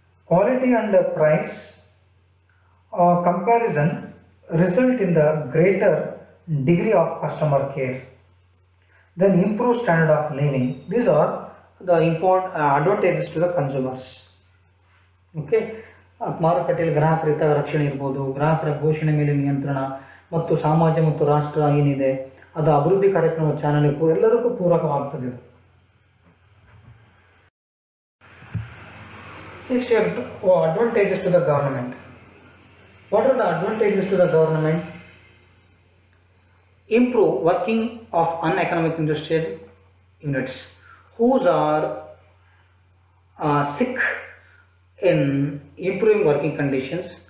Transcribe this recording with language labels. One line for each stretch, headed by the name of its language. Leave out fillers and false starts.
English: Quality and price comparison result in the greater degree of customer care. Then improve standard of living. These are the important advantages to the consumers.
Kannada: Okay, ಮಾರುಕಟ್ಟೆಯಲ್ಲಿ ಗ್ರಾಹಕರ ಹಿತ ರಕ್ಷಣೆ ಇರ್ಬೋದು, ಗ್ರಾಹಕರ ಘೋಷಣೆ ಮೇಲೆ ನಿಯಂತ್ರಣ ಮತ್ತು ಸಮಾಜ ಮತ್ತು ರಾಷ್ಟ್ರ ಏನಿದೆ ಅದು ಅಭಿವೃದ್ಧಿ ಕಾರ್ಯಕ್ರಮ ಚಾಲನೆ ಎಲ್ಲದಕ್ಕೂ ಪೂರಕವಾಗ್ತದೆ ಇದು.
English: Next advantages to the government. What are the advantages to the government? Improve working of uneconomic industrial units whose are sick in improving working conditions.